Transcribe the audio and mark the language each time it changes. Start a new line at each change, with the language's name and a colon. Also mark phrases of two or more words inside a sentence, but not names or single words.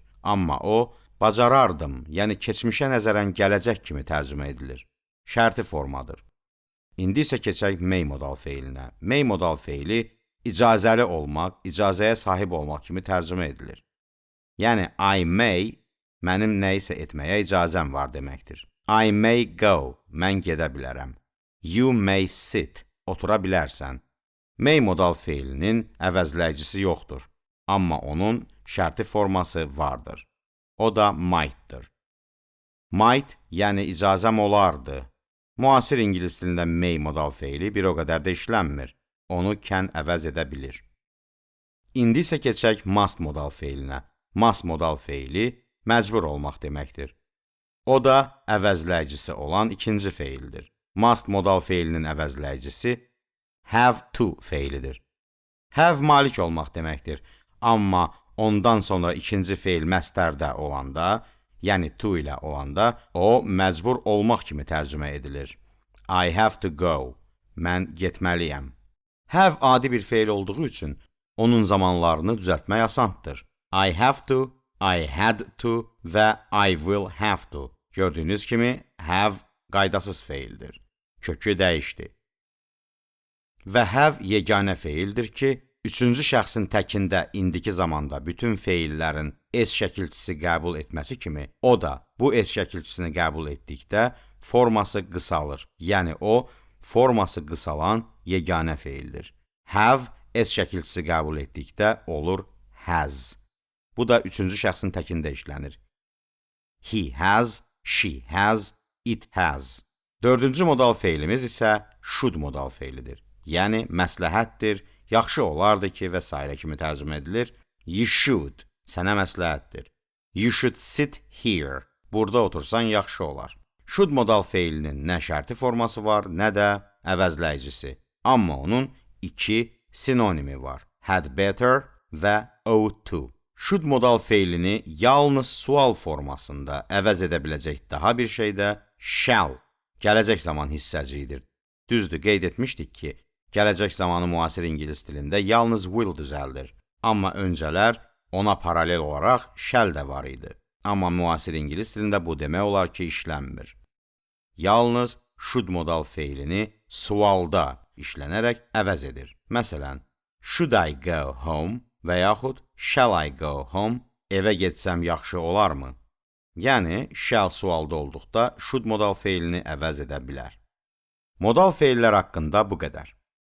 Azerbaijani: Amma o, bacarardım, yəni keçmişə nəzərən gələcək kimi tərcümə edilir. Şərti formadır. İndi isə keçək may modal feilinə. May modal feili icazəli olmaq, icazəyə sahib olmaq kimi tərcümə edilir. Yəni,
English: I may,
Azerbaijani: mənim nə isə etməyə icazəm var deməkdir.
English: I may go,
Azerbaijani: mən gedə bilərəm.
English: You may sit,
Azerbaijani: otura bilərsən. May modal feilinin əvəzləyicisi yoxdur, amma onun şərti forması vardır. O da might'dır. Might, yəni icazəm olardı. Müasir ingilis dilində may modal feili bir o qədər də işlənmir. Onu can əvəz edə bilir. İndi isə keçək must modal feilinə. Must modal feili məcbur olmaq deməkdir. O da əvəzləyicisi olan ikinci feildir. Must modal feilinin əvəzləyicisi
English: have to
Azerbaijani: feilidir. Have malik olmaq deməkdir. Amma ondan sonra ikinci feil məstərdə olanda, yəni to ilə olanda, o məcbur olmaq kimi tərcümə edilir.
English: I have to go.
Azerbaijani: Mən getməliyəm. Have adi bir feil olduğu üçün onun zamanlarını düzəltmək asandır.
English: I have to, I had to və I will have to.
Azerbaijani: Gördüyünüz kimi, have qaydasız feildir. Kökü dəyişdi. Və have yeganə feildir ki, üçüncü şəxsin təkində indiki zamanda bütün feillərin es şəkilçisi qəbul etməsi kimi, o da bu es şəkilçisini qəbul etdikdə forması qısalır. Yəni o, forması qısalan yeganə feildir. Have es şəkilçisi qəbul etdikdə olur has. Bu da üçüncü şəxsin təkində işlənir.
English: He has, she has, it has.
Azerbaijani: Dördüncü modal feilimiz isə should modal feilidir. Yəni məsləhətdir, yaxşı olardı ki və s. kimi tərcümə edilir.
English: You should,
Azerbaijani: sənə məsləhətdir.
English: You should sit here.
Azerbaijani: Burada otursan yaxşı olar. Should modal feilinin nə şərti forması var, nə də əvəzləyicisi. Amma onun iki sinonimi var.
English: Had better və ought to.
Azerbaijani: Should modal feilini yalnız sual formasında əvəz edə biləcək daha bir şey də shall, gələcək zaman hissəciyidir. Düzdür, qeyd etmişdik ki, gələcək zamanı müasir ingilis dilində yalnız will düzəldir. Amma öncələr ona paralel olaraq shall də var idi. Amma müasir ingilis dilində bu demək olar ki, işlənmir. Yalnız should modal feilini sualda işlənərək əvəz edir. Məsələn,
English: should I go home
Azerbaijani: və yaxud
English: shall I go home
Azerbaijani: evə getsəm yaxşı olarmı? Yəni, shall sualda olduqda should modal feilini əvəz edə bilər. Modal feillər haqqında bu qədər.